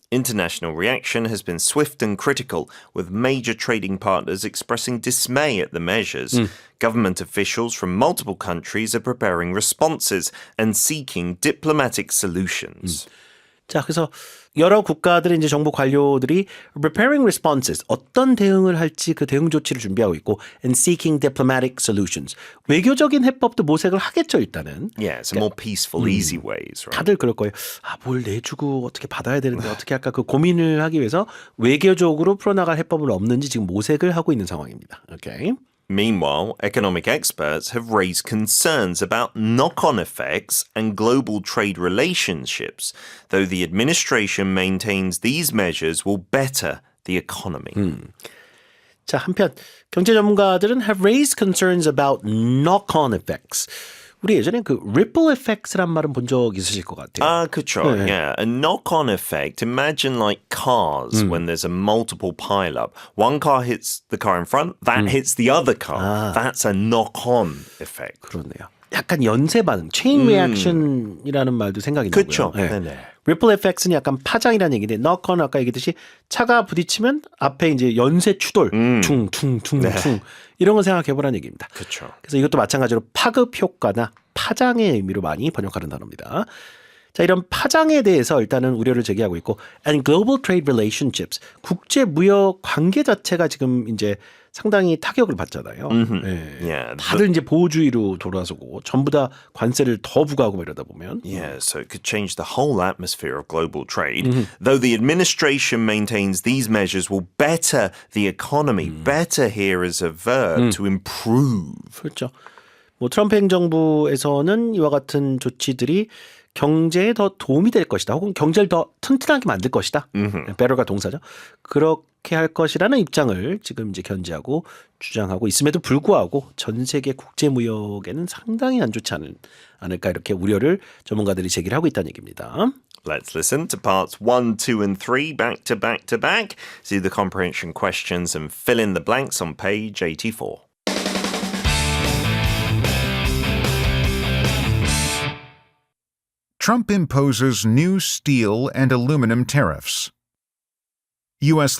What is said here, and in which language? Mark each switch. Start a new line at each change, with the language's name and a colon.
English: International reaction has been swift and critical, with major trading partners expressing dismay at the measures. Government officials from multiple countries are preparing responses and seeking diplomatic solutions.
Korean: 자, 그래서 여러 국가들의 이제 정부 관료들이
English: preparing responses,
Korean: 어떤 대응을 할지 그 대응 조치를 준비하고 있고,
English: and seeking diplomatic solutions,
Korean: 외교적인 해법도 모색을 하겠죠, 일단은.
English: Yeah, some more peaceful, easy ways, right?
Korean: 다들 그럴 거예요. 뭘 내주고 어떻게 받아야 되는데 어떻게 할까, 그 고민을 하기 위해서 외교적으로 풀어나갈 해법은 없는지 지금 모색을 하고 있는 상황입니다. 오케이.
English: Meanwhile, economic experts have raised concerns about knock-on effects and global trade relationships, though the administration maintains these measures will better the economy.
Korean: 자, 한편 경제 전문가들은
English: have raised concerns about knock-on effects.
Korean: 우리 예전에 그
English: ripple effects
Korean: 란 말은 본 적 있으실 것 같아요.
English: Kachok, yeah. A knock-on effect. Imagine like cars when there's a multiple pile-up. One car hits the car in front, that hits the other car. That's a knock-on effect.
Korean: 그렇네요. 약간 연쇄 반응, 체인 리액션이라는 말도 생각이 나고요. 그쵸. 네. 네네. 리플 에펙트는 약간 파장이라는 얘기인데 너컨 아까 얘기했듯이 차가 부딪히면 앞에 이제 연쇄 추돌 퉁퉁퉁퉁 이런 거 생각해 보라는 얘기입니다. 그렇죠. 그래서 이것도 마찬가지로 파급 효과나 파장의 의미로 많이 번역하는 단어입니다. 자, 이런 파장에 대해서 일단은 우려를 제기하고 있고,
English: and global trade relationships,
Korean: 국제 무역 관계 자체가 지금 이제 상당히 타격을 받잖아요. 네.
English: Yeah,
Korean: 다들 이제 보호주의로 돌아서고 전부 다 관세를 더 부과하고 이러다 보면.
English: Yeah, so it could change the whole atmosphere of global trade. Though the administration maintains these measures will better the economy. Better here is a verb to improve.
Korean: 그렇죠. 뭐 트럼프 행정부에서는 이와 같은 조치들이 경제에 더 도움이 될 것이다. 혹은 경제를 더 튼튼하게 만들 것이다. better가 동사죠. 그렇게 할 것이라는 입장을 지금 이제 견지하고 주장하고 있음에도 불구하고 전 세계 국제 무역에는 상당히 안 좋지 않을까 이렇게 우려를 전문가들이 제기를 하고 있다는 얘기입니다.
English: Let's listen to parts 1, 2, and 3 back to back to back. See the comprehension questions and fill in the blanks on page 84. Trump imposes new steel and aluminum tariffs. U.S.